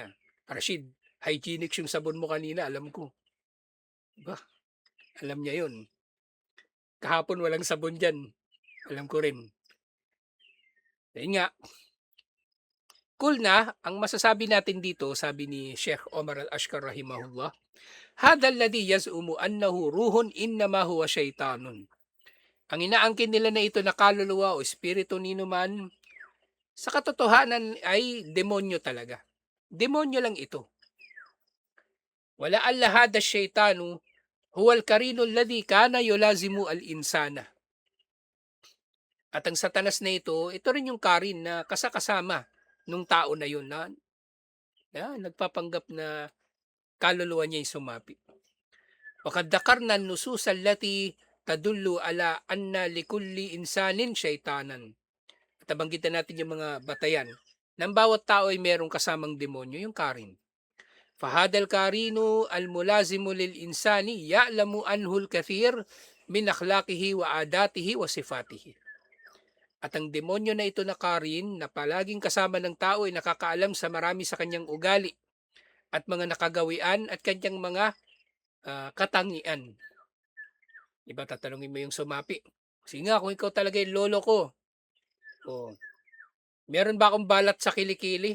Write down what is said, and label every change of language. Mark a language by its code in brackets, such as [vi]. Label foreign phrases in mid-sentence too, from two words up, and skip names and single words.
[tl] Rashid, hygienic yung sabon mo kanina, alam ko. Di ba? Alam niya yun. Kahapon walang sabon dyan. Alam ko rin. Ayun nga, cool na. Ang masasabi natin dito, sabi ni Sheikh Omar Al-Ashkar rahimahullah, [ar] هذا الذي يزعم أنه روح إنما هو شيطان. [tl] Ang inaangkin nila na ito na kaluluwa o espiritu nino man, sa katotohanan ay demonyo talaga. Demonyo lang ito. [ar] ولعل هذا الشيطان هو القرين الذي كان يلازم الإنسان. [tl] At ang satanas na ito rin yung karin na kasakasama nung tao na yun na nagpapanggap na kaluluwa niya yung sumapi. [ar] وقد ذكرنا النصوص التي تدل على أن لكل إنسان شيطانا. [tl] At nabanggitan natin yung mga batayan ng bawat tao ay merong kasamang demonyo, yung karin. [ar] فهذا القرين الملازم للإنسان يعلم عنه الكثير من أخلاقه وعاداته وصفاته. [tl] At ang demonyo na ito na karin na palaging kasama ng tao ay nakakaalam sa marami sa kanyang ugali at mga nakagawian at kanyang mga katangian. Iba tatanungin mo yung sumapi. Sige nga, kung ikaw talaga yung lolo ko, oh, meron ba akong balat sa kilikili?